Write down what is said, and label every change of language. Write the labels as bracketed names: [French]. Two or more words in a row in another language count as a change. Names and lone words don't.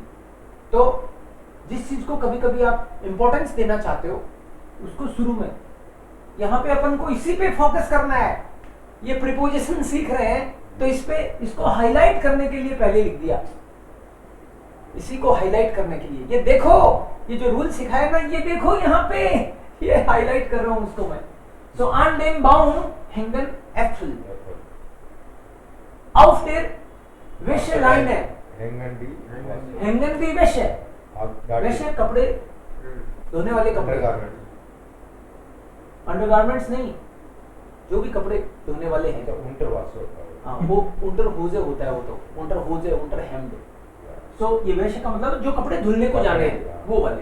[Hindi] तो जिस चीज को कभी कभी आप इंपॉर्टेंस देना चाहते हो, उसको शुरू में, यहाँ पे अपन को इसी पे फोकस करना है। ये प्रीपोजिशन सीख रहे हैं तो इस पे इसको हाईलाइट करने के लिए पहले लिख दिया, इसी को हाईलाइट करने के लिए। ये देखो, ये जो रूल सिखाया ना, ये देखो यहाँ पे, ये हाईलाइट कर रहा हूं उसको मैं। [German] सो an dem Baum hängen Äpfel auf der Wäscheleine। hängen die Wäsche, [Hindi] वैसे कपड़े धोने वाले कपड़े, अंडरगारमेंट्स नहीं, जो भी कपड़े धोने वाले हैं। हाँ, वो [German] Unterhose [Hindi] होता है, वो तो [German] Unterhose, Unterhemd. [Hindi] सो ये वैसे का मतलब जो कपड़े धुलने को जाने हैं, वो वाले।